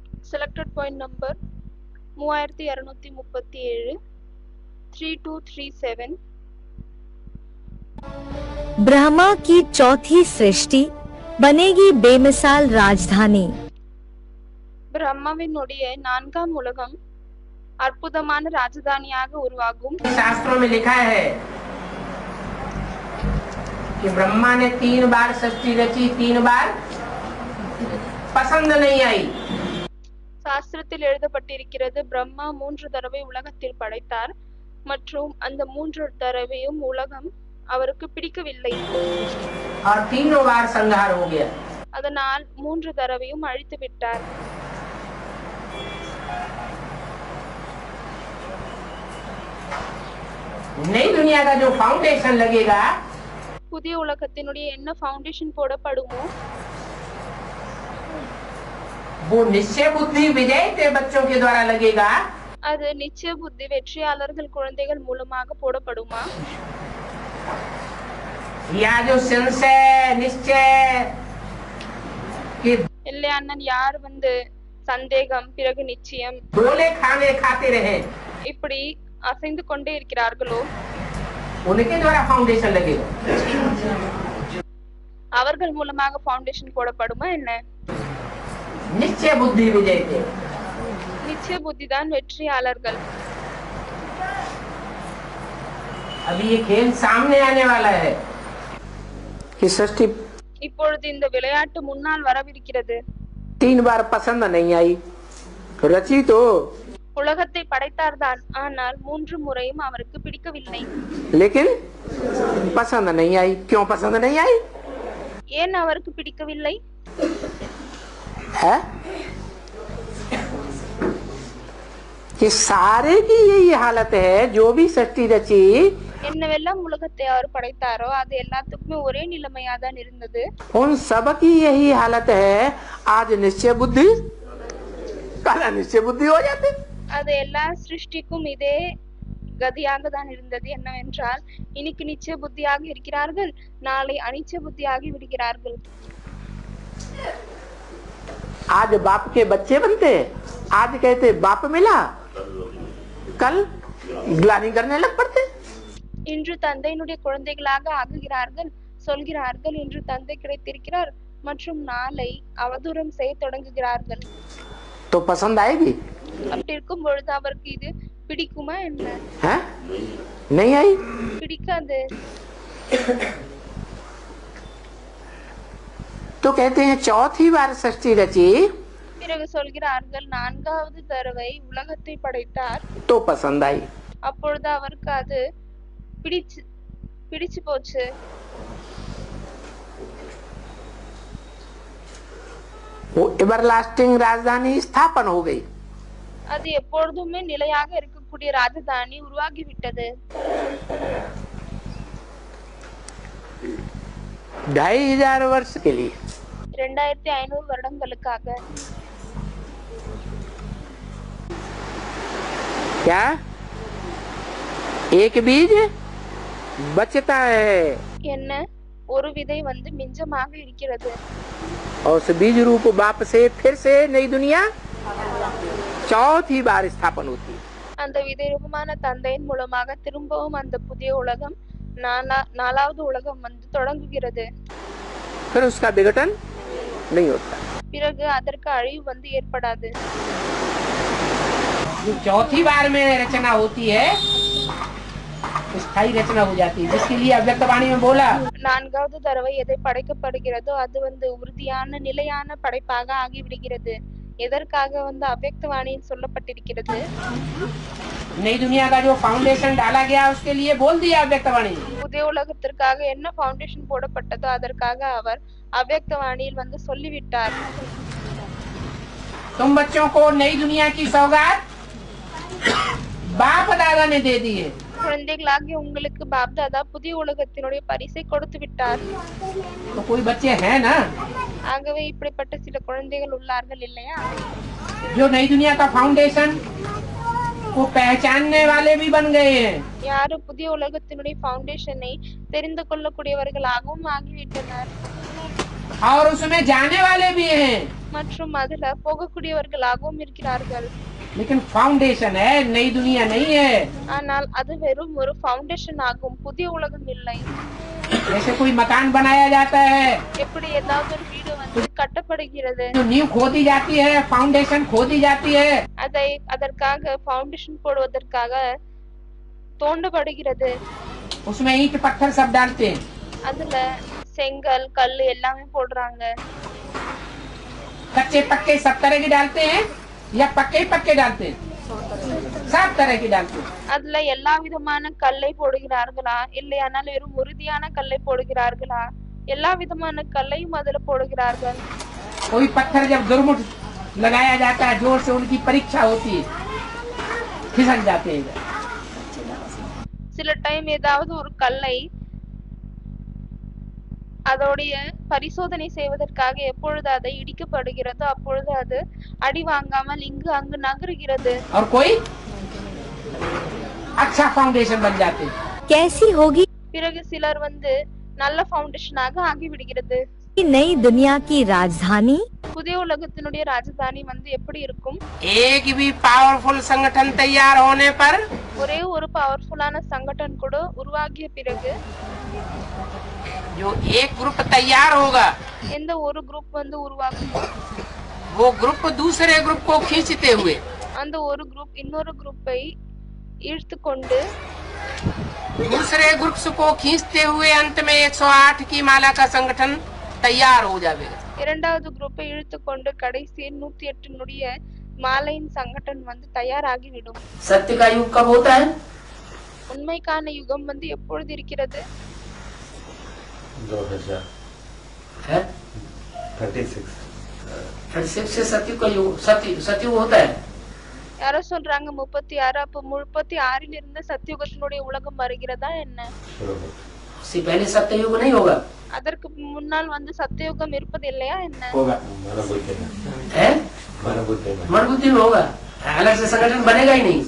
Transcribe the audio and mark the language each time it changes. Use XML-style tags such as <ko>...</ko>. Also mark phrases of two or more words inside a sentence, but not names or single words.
<en>Selected point number 3237 3237.</en> <hi>ब्रह्मा की चौथी सृष्टि बनेगी बेमिसाल राजधानी।</hi> <ta>பிரம்மாவினுடைய நான்காம் உலகம் அற்புதமான ராஜதானியாக உருவாகும்.</ta> <hi>शास्त्रों में लिखा है कि ब्रह्मा ने 3 बार सृष्टि रची, 3 बार पसंद नहीं आई।</hi> <ta>சாஸ்திரத்தில் எழுதப்பட்டிருக்கிறது, பிரம்மா 3 தடவை உலகத்தில் படைத்தார் மற்றும் அந்த 3 தடவையும் உலகம் அவருக்கு பிடிக்கவில்லை.</ta> <hi>और तीनों बार संहार हो गया।</hi> <ta>அதனால் 3 தடவையும் அழித்து விட்டார்.</ta> <hi>नई दुनिया का जो फाउंडेशन लगेगा,</hi> <ta>புதிய உலகத்தினுடைய என்ன ஃபவுண்டேஷன் போடப்படுமோ</ta> <hi>वो निश्चय बुद्धि विजय के बच्चों के द्वारा लगेगा।</hi> <ta>அது நிச்சய புத்தி வெற்றியாளர்கள் குழந்தைகள் மூலமாக போடப்படுமா?</ta> <hi>या जो संशय निश्चय कि</hi> <ta>இல்லை அண்ணன், யார் சந்தேகம் பிறகு நிச்சயம்</ta> <hi>डोले खाने खाते रहे,</hi> <ta>இப்படி அசைந்து கொண்டே இருக்கிறார்களோ</ta> <hi>उनके द्वारा फाउंडेशन लगेगा।</hi> <ta>அவர்கள் மூலமாக ஃபவுண்டேஷன் போடப்படுமா என்ன?</ta> <hi>निश्चय बुद्धि विजय के।</hi> <ta>நிச்சய புத்தி தான் வெற்றியாளர்கள்.</ta> <hi>अभी ये खेल सामने आने वाला है कि सृष्टि</hi> <ta>இப்பொழுது இந்த விளையாட்டு முன்னால் வரவிருக்கிறது.</ta> <hi>3 बार पसंद नहीं आई, रची तो</hi> <ta>உலகத்தை படைத்தார்தான், ஆனால் 3 முறையும் அவருக்கு பிடிக்கவில்லை.</ta> <hi>लेकिन पसंद नहीं आई। क्यों पसंद नहीं आई</hi> <ta>ஏன் அவருக்கு பிடிக்கவில்லை?</ta> <hi>है कि सारे की यही हालत है। जो भी सृष्टि रची,</hi> <ta>என்னவெல்லாம் உலகத்தை அவர் படைத்தாரோ அது எல்லாத்துக்குமே ஒரே நிலைமையா தான் இருந்தது.</ta> <hi>उन सब की यही हालत है। आज निश्चय बुद्धि, कल निश्चय बुद्धि हो जाती।</hi> <ta>அது எல்லா சிருஷ்டிக்கும் இதே கதியாக தான் இருந்தது. என்னவென்றால், இன்னைக்கு நிச்சய புத்தியாக இருக்கிறார்கள், நாளை அனிச்சய புத்தியாகி விடுகிறார்கள்.</ta> <hi>आज बाप के बच्चे बनते, आज कहते बाप मिला, कल ग्लानि करने लग पड़ते।</hi> <ta>இன்று தந்தையினுடைய குழந்தைகளாக ஆகுகிறார்கள், சொல்கிறார்கள் இன்று தந்தை கிடைத்திருக்கிறார், மற்றும் நாளை அவதூறம் செய்ய தொடங்குகிறார்கள்.</ta> <hi>तो पसंद आएगी?</hi> <ta>அப்படி இருக்கும் பொழுது அவருக்கு இது பிடிக்குமா என்ன?</ta> <hi>है नहीं आई।</hi> <ta>பிடிக்காது.</ta> <hi>तो कहते हैं चौथी बार सृष्टि रची</hi> <ta>பிறகு சொல்கிறார்கள், 4வது தடவை உலகத்தை படைத்தார்,</ta> <hi>तो पसंद आई।</hi> <ta>அப்பொழுது அவருக்கு அது பிடிச்சு போச்சு.</ta> <hi>वो एवरलास्टिंग राजधानी स्थापन हो गई।</hi> <ta>அது எப்பொழுதுமே நிலையாக இருக்கக்கூடிய ராஜதானி உருவாகிவிட்டது.</ta> <hi>2500 वर्ष के लिए।</hi> <ta>2500 வருடங்களுக்காக.</ta> <hi>क्या एक बीज बचता है</hi> <ta>என்ன? ஒரு விதை மிஞ்சமாக இருக்கிறது.</ta> <hi>और उस बीज रूप बाप से फिर से नई दुनिया चौथी बार स्थापन होती है।</hi> <ta>அந்த விதை ரூபமான தந்தையின் மூலமாக திரும்பவும் அந்த புதிய உலகம் 4வது உலகம் தொடங்குகிறது.</ta> <hi>फिर उसका विघटन नहीं होता।</hi> <ta>பிறகு அதற்கு அழிவு ஏற்படாது.</ta> <hi>जो चौथी बार में रचना होती है, स्थायी रचना हो जाती है, जिसके लिए अव्यक्त वाणी में बोला</hi> <ta>4வது தடவை எதை படைக்கப்படுகிறதோ அது உறுதியான நிலையான படைப்பாக ஆகிவிடுகிறது. எதற்காக அவ்யக்த வாணியில் சொல்லப்பட்டிருக்கிறது?</ta> <hi>नई दुनिया का जो फाउंडेशन डाला गया उसके लिए बोल दिया अव्यक्त वाणी।</hi> <ta>புதிய உலகத்திற்காக என்ன ஃபவுண்டேஷன் போடப்பட்டதோ அதற்காக அவர் அவ்யக்த வாணியில் சொல்லிவிட்டார்.</ta> <hi>तुम बच्चों को नई दुनिया की सौगात बाप दादा ने दे दी है।</hi> <ta>குழந்தைகளாகிய உங்களுக்கு பாப் தாதா புதிய உலகத்தினுடைய பரிசை கொடுத்து விட்டார்.</ta> <hi>तो कोई बच्चे हैं ना</hi> <ta>ஆகவே இப்படிப்பட்ட சில குழந்தைகள் உள்ளார்கள் இல்லையா?</ta> <hi>जो नई दुनिया का फाउंडेशन को पहचानने वाले भी बन गए हैं।</hi> <ta>யாரு புதிய உலகத்தினுடைய ஃபவுண்டேஷனை தெரிந்து கொள்ளக்கூடியவர்களாகவும் ஆகிவிட்டனர்.</ta> <hi>और उसमें जाने वाले भी हैं,</hi> <ta>மற்றும் அதுல போகக்கூடியவர்களாகவும் இருக்கிறார்கள்.</ta> <hi>लेकिन फाउंडेशन है, नई दुनिया नहीं है।</hi> <ta>ஆனால் அது வெறும் ஒரு ஃபவுண்டேஷன் ஆகும், புதிய உலகம் இல்லை.</ta> <hi>जैसे कोई मकान बनाया जाता है,</hi> <ta>எப்படி ஏதாவது ஒரு வீடு வந்து கட்டப்படுகிறது,</ta> <hi>जो नींव खोदी जाती है, फाउंडेशन खोदी जाती है,</hi> <ta>அதற்காக ஃபவுண்டேஷன் போடுவதற்காக தோண்டப்படுகிறது.</ta> <hi>उसमें ईंट पत्थर सब डालते हैं।</hi> <ta>அதுல செங்கல் கல்லு எல்லாமே போடுறாங்க.</ta> <hi>कच्चे पक्के सब तरह के डालते हैं या पक्के पक्के डालते हैं? सब तरह के डालते हैं।</hi> <ta>அதுல எல்லா விதமான கல்லை போடுகிறார்களா இல்லையானால் வெறும் உறுதியான கல்லை போடுகிறார்களா? எல்லா விதமான கல்லையும் அதுல போடுகிறார்கள்.</ta> <hi>कोई पत्थर जब दुर्मुठ लगाया जाता है, जोर से उनकी परीक्षा होती है, फिसल जाते हैं।</hi> <ta>சில டைம் ஏதாவது ஒரு கல்லை அதோடைய பரிசோதனை செய்வதற்காக எப்பொழுது அதை இடிக்கப்படுகிறதோ அப்பொழுது அது அடி வாங்காமல் இங்கு அங்கு நகருகிறது.</ta> <hi>और कोई अच्छा फाउंडेशन बन जाते हैं। कैसी होगी</hi> <ta>பிறகு சிலர் வந்து நல்ல ஃபவுண்டேஷனாக ஆகிவிடுகிறது.</ta> <hi>नई दुनिया की राजधानी?</hi> <ta>புதிய உலகத்தினுடைய ராஜதானி வந்து எப்படி இருக்கும்?</ta> <hi>एक भी पावरफुल संगठन तैयार होने पर,</hi> <ta>ஒரே ஒரு பவர்ஃபுல்லான சங்கடன் கூட உருவாகிய பிறகு</ta> <hi>जो एक ग्रुप तैयार होगा,</hi> <ta>எந்த ஒரு குரூப் வந்து உருவாகும்,</ta> <hi>वो ग्रुप दूसरे ग्रुप को खींचते हुए,</hi> <ta>அந்த ஒரு குரூப் இன்னொரு குரூப்பை இழுத்து கொண்டு</ta> <hi>दूसरे ग्रुप्स को खींचते हुए अंत में 108 की माला का संगठन तैयार हो जाएगा।</hi> <ta>இரண்டாவது குரூப்பை இழுத்து கொண்டு கடைசி 108 மாலையின் சங்கடன் வந்து தயாராகிவிடும்.</ta> <hi>सत्य का युग कब होता है?</hi> <ta>உண்மைக்கான யுகம் வந்து எப்பொழுது இருக்கிறது?</ta> <hi>2000 है 36 से सत्य का युग, सत्युग होता है।</hi> <ta>யாரோ சொல்றாங்க 36. அப்ப 36 இருந்து சத்தியுகத்தினுடைய உலகம் வருகிறதா என்ன?</ta> <hi>उससे पहले सत्य युग नहीं होगा?</hi> <ta>அதற்கு முன்னால் வந்து சத்தியுகம் இருப்பது இல்லையா என்ன?</ta> <hi>होगा। है मन बुद्धि में होगा, अलग से संगठन बनेगा ही नहीं।</hi>